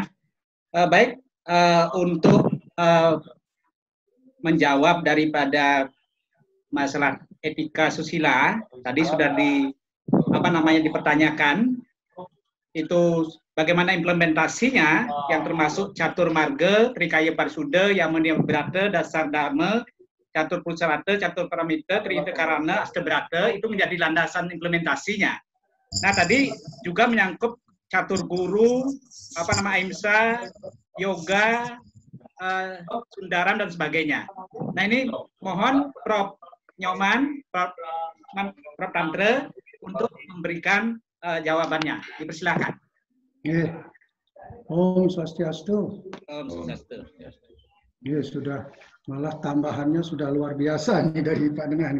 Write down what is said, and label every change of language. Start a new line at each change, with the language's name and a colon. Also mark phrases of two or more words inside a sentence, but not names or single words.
Indonesian: Baik, untuk menjawab daripada masalah etika susila, tadi sudah dipertanyakan, itu bagaimana implementasinya, yang termasuk catur marga, trikaya parsuda, yamaniya berata, dasar dharma, catur pusarata, catur paramita, trita karana, astabrata, itu menjadi landasan implementasinya. Nah, tadi juga menyangkut catur guru, ahimsa, yoga, sundaram, dan sebagainya. Nah, ini mohon Prof. Nyoman, Prof. Tantra untuk memberikan jawabannya. Dipersilakan.
Sanskrit: Om Swastiastu. Om Swastiastu.
Indonesian: Dia sudah, malah tambahannya sudah luar biasa nih dari Pak Dengan.